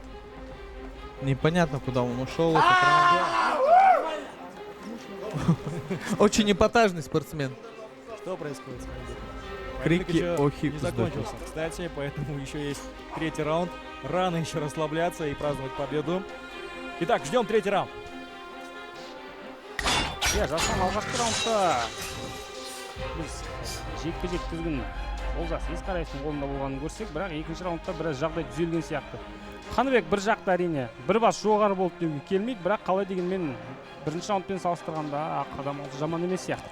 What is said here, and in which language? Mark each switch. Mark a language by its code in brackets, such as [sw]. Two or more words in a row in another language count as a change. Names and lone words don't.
[ru] Непонятно, куда он ушел этот раунд. Очень эпатажный спортсмен. Что происходит? Крики Еще охи не вздохи. закончился, кстати, поэтому еще есть третий раунд. Рано еще расслабляться и праздновать победу. Итак, ждем третий раунд. [kk] иә жасұлан алғашқы раундта біз жекпе-жек тізгін олжас ескараевтың қолында болғанын көрсек, бірақ екінші раундта біраз жағдай түзелген сияқты. Қаныбек бір жақта әрине бір бас жоғары болып деуге келмейді, бірақ қалай дегенмен бірінші раундпен салыстырғанда қадам алды жаман емес сияқты.